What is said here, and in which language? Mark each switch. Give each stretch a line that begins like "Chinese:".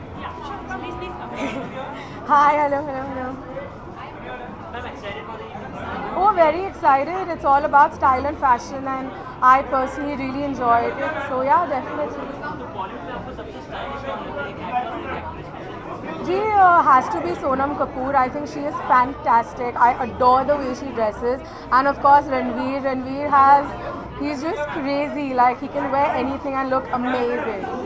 English: Hi, hello. I'm excited for the evening. Oh, very excited. It's all about style and fashion, and I personally really enjoyed it. So yeah, definitely.
Hindi: तो बॉलीवुड में आपको सबसे stylish कौन लगता है, एक actor और एक एक्ट्रेस में?
English: She has to be Sonam Kapoor. I think she is fantastic. I adore the way she dresses, and of course Ranveer. He's just crazy. Like he can wear anything and look amazing.